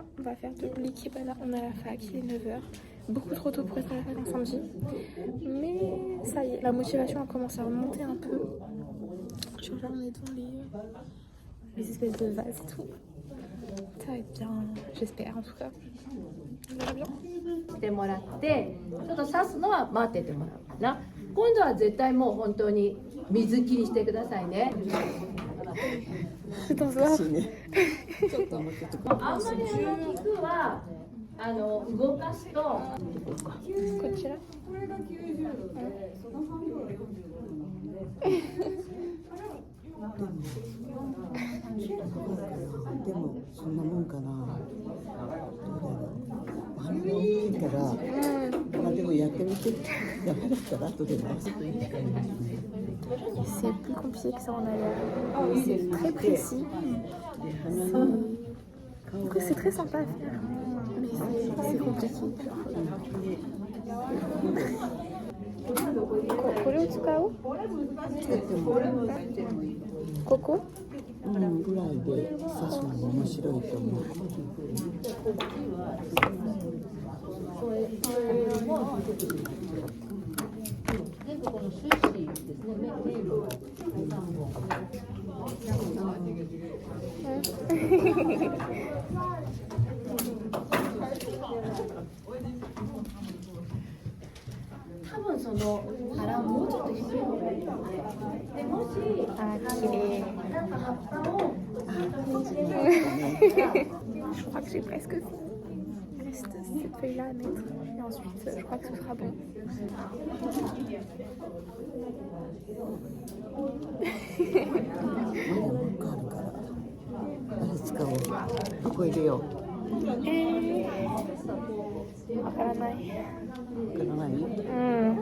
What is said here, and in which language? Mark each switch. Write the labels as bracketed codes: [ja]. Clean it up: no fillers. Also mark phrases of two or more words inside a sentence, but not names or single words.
[fr] On est à la fac, il est 9h. beaucoup trop tôt pour être avec un samedi. Mais ça y est, la motivation a commencé à remonter un peu. Je vois, on est devant les espèces de vases et tout. Ça va être bien, j'espère en tout cas. On verra bien. [ja] してもらってちょっと刺すのは待っててもらうな。今度は絶対もう本当に水切りしてくださいね。 [fr] C'est un soir. [ja] あんまり菊は動かすとこちら。でもそんなもんかな。鼻が大きいから、まあでもやってみて。ダメだったら後で直すといいかな。 [fr] C'est plus compliqué que ça en a l'air. C'est très précis. C'est très sympa à faire. Mais c'est compliqué. [ja] これを使う？ここ？うんぐらいで刺すのも面白いと思う。全部このシュッシーですね。メインの多分その腹をもうちょっと低い方がいいので、でもしなんか葉っぱを [fr] Je crois que j'ai presque fait. Il reste cette feuille-là à mettre. Et ensuite, je crois que ce sera bon. [ja] あれ使おう。ここ入れよう。わからない。わからない？うん。